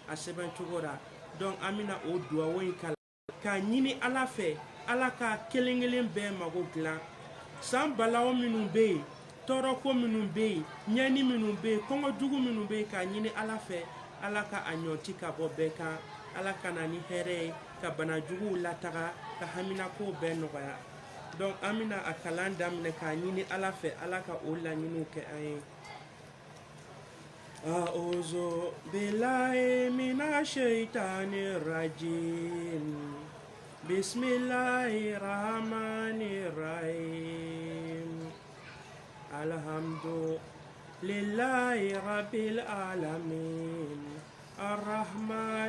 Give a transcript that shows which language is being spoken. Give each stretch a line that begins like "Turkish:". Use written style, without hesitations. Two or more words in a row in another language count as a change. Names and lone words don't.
Bambara: a sɛbɛn cogo la donc an bɛna o duwawo in kalan k'a ɲini ala fɛ ala ka kelen kelen bɛɛ mago dilan san balawo minnu bɛ yen tɔɔrɔko minnu bɛ yen ɲɛni minnu bɛ yen kɔngɔjugu minnu bɛ yen k'a ɲini ala fɛ ala ka a ɲɔti ka bɔ bɛɛ kan ala ka na ni hɛrɛ ye ka banajuguw lataga ka haminakow bɛɛ nɔgɔya donc an bɛna a kalan daminɛ k'a ɲini ala fɛ ala ka o laɲiniw kɛ an ye
Arabic: أعوذ بالله من الشيطان الرجيم بسم الله الرحمن الرحيم الحمد لله رب العالمين الرحمن